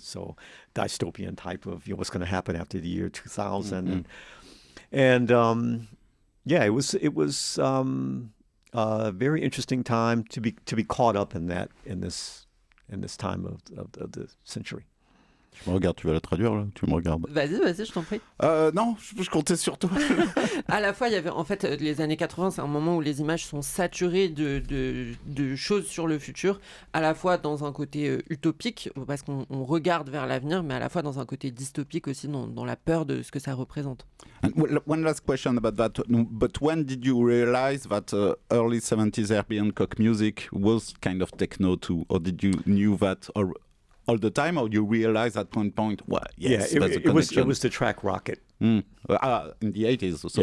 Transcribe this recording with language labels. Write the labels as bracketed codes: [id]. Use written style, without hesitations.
[en] So dystopian type of what's going to happen after the year 2000, and it was a very interesting time to be caught up in that in this time of the century. [fr] Tu me regardes, tu vas la traduire là? Tu me regardes? Vas-y, je t'en prie. Non, je comptais sur toi. À la fois, il y avait en fait les années 80, c'est un moment où les images sont saturées de choses sur le futur, à la fois dans un côté utopique, parce qu'on regarde vers l'avenir, mais à la fois dans un côté dystopique aussi, dans la peur de ce que ça représente. [en] And one last question about that. But when did you realize that early 70s Herbie Hancock music was kind of techno too? Or did you knew that all the time, or you realize at one point, it was the track Rocket. In the 80s or so.